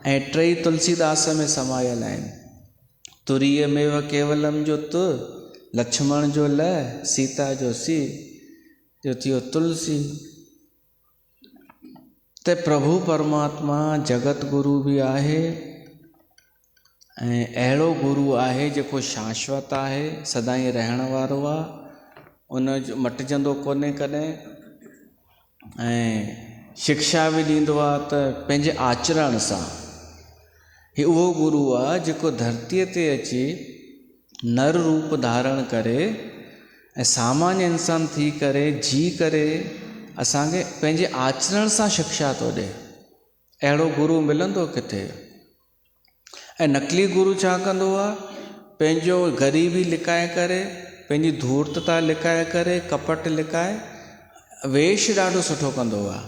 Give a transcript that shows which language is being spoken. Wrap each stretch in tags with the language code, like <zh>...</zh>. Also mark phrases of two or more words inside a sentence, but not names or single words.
<sd>ऐं टई तुलसीदास में समायल आहिनि।</sd> <sa>तुरीय मेव केवलम</sa> <sd>जो तु, लक्ष्मण जो ल, सीता जो सी, जो थियो तुलसी। त प्रभु परमात्मा जगत गुरु बि आहे ऐं अहिड़ो गुरु आहे जेको शाश्वत आहे, सदाईं रहण वारो आहे, उन जो मटिजंदो कोन्हे कॾहिं। ऐं शिक्षा बि ॾींदो आहे त पंहिंजे आचरण सां। ही उहो गुरु आहे जेको धरतीअ ते अची नर रूप धारण करे ऐं सामान्य इंसान थी करे जी करे असांखे पंहिंजे आचरण सां शिक्षा थो ॾिए। अहिड़ो गुरु मिलंदो किथे? ऐं नकली गुरु छा कंदो आहे? पंहिंजो ग़रीबी लिकाए करे, पंहिंजी धूर्तता लिकाए करे, कपट लिकाए वेश ॾाढो सुठो कंदो आहे।</sd>